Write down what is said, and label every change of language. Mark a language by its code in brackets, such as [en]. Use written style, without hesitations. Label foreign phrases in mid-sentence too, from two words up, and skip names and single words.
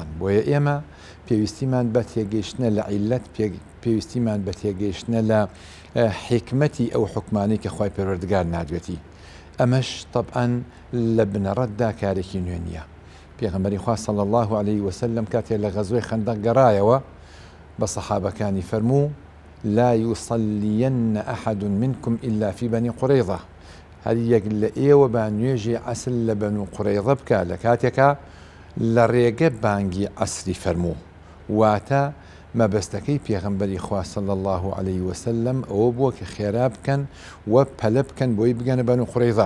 [ckb] بۆیە ئێمە پێویستیمان بە تێگەیشتنە لە عیلەت، پێویستیمان بە تێگەیشتنە لە حکمەتی ئەو حکمانەی کە خوای پەروەردگار نادوێتی. ئەمەش طبعاً لە بنەڕەتدا کارێکی نوێ نییە. پێغەمبەری خوا [ar] صلی الله عليه وسلم [ckb] کاتێ لە غەزوەی خەندەق گەڕایەوە بە سەحابەکانی فەرموو: [ar] لا يصلين أحد منكم إلا في بني قريظة. [ckb] هەر یەک لە ئێوە با نوێژی عەسر لە بەنو قورەیظە بکە لە کاتێکە لە ڕێگە بانگی عەسری فەرموو. واتە مەبەستەکەی پێغەمبەری خوا [ar] صلی الله عليه وسلم [ckb] ئەوە بووە کە خێرا بکەن و پەلە بکەن بۆی بگەنە بەنو قورەیظە.